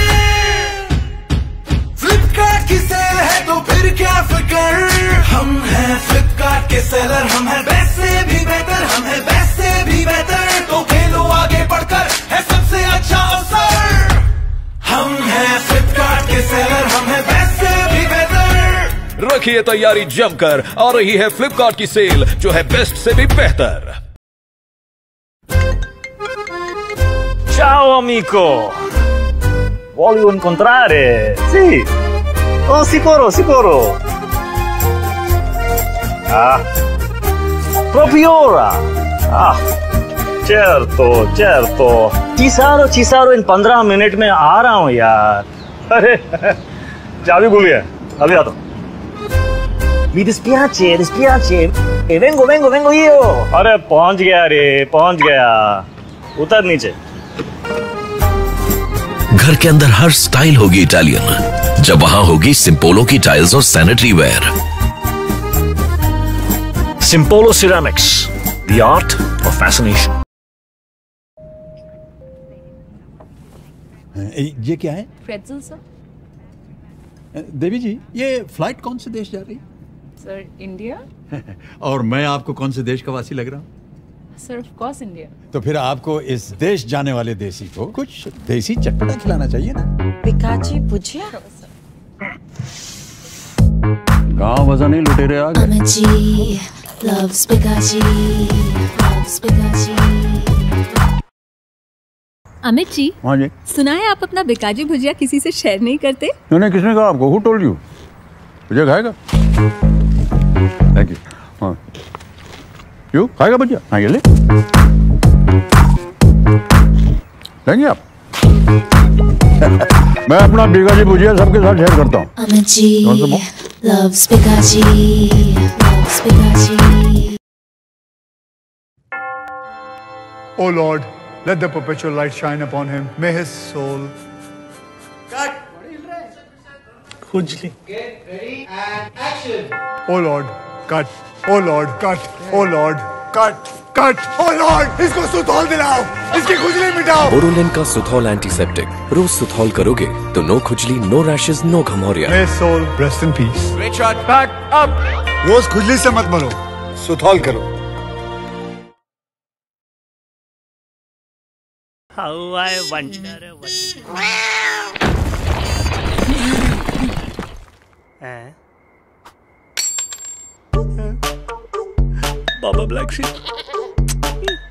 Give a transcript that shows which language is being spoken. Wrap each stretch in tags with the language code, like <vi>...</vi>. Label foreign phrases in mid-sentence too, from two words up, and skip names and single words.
<hi>फ्लिपकार्ट की सेल है तो फिर क्या फिकर, हम हैं फ्लिपकार्ट के सेलर, हम हैं बेस्ट से भी बेहतर, हम हैं बेस्ट से भी बेहतर। तो खेलो आगे बढ़कर, है सबसे अच्छा अवसर। हम हैं फ्लिपकार्ट के सेलर, हम हैं बेस्ट से भी बेहतर। रखिए तैयारी जमकर, आ रही है फ्लिपकार्ट की सेल जो है बेस्ट से भी बेहतर।</hi> <it>Ciao amico, voglio incontrare. Sì, oh sicuro. Ah, proprio ora. Ah, certo. Ci sarò in</it> <hi>15 मिनट में आ रहा हूँ यार। अरे चाबी भूल गया, अभी आता हूँ।</hi> <it>Mi dispiace. Vengo io.</it> <hi>अरे पहुंच गया। उतर नीचे। घर के अंदर हर स्टाइल होगी इटालियन, जब वहां होगी सिंपोलो की टाइल्स और</hi> <en>sanitary ware. Simpolo Ceramics, the art of fascination.</en> <hi>ये क्या है? प्रेट्ज़ल सर। देवी जी, ये फ्लाइट कौन से देश जा रही? सर इंडिया। और मैं आपको कौन से देश का वासी लग रहा हूँ? सर</hi> <en>of course</en> <hi>इंडिया। तो फिर आपको इस देश जाने वाले देसी को कुछ देसी चटपटा खिलाना चाहिए ना। बिकाजी भुजिया। गाँव वजह नहीं लुटेरे आ गए।</hi> <en>loves Bikaji.</en> <hi>अमित जी। हाँ जी। सुना है आप अपना बिकाजी भुजिया किसी से शेयर नहीं करते? नहीं, किसने कहा आपको?</hi> <en>Who told you?</en> <hi>भुजिया खाएगा?</hi> <en>thank you.</en> <hi>हाँ, क्यों खाएगा भुजिया? हाँ, ये ले लेंगे आप? मैं अपना बिकाजी भुजिया सबके साथ शेयर करता हूँ।</hi> <en>अमित जी loves Bikaji. O Lord, let the perpetual light shine upon him. May his soul. Cut. Khujli. Get ready and action. O Lord, cut. O Lord, cut. O Lord, cut. Cut. O Lord,</en> <hi>इसको सुथौल दिलाओ, इसकी खुजली मिटाओ। बोरोलिन का सुथौल एंटीसेप्टिक, रोज सुथौल करोगे तो नो खुजली,</hi> <en>no rashes,</en> <hi>नो घमौरिया।</hi> <en>May his soul rest in peace. Great shot. Back up.</en> <hi>रोज खुजली से मत मरो, सुथौल करो।</hi> <en>How I wonder बाबा ब्लैक शीप।</en>